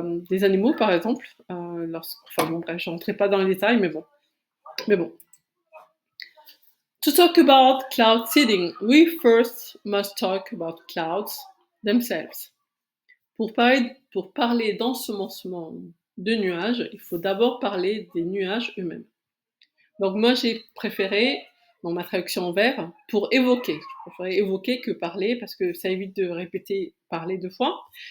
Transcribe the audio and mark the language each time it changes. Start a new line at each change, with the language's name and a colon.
French: Des animaux, par exemple. Enfin bon, bref, je rentrerai pas dans les détails, mais bon.
English: To talk about cloud seeding, we first must talk about clouds themselves.
French: Pour parler d'ensemencement de nuages, il faut d'abord parler des nuages eux-mêmes. Donc moi, j'ai préféré, dans ma traduction en vert, pour évoquer. Je préférais évoquer que parler, parce que ça évite de répéter parler 2 fois.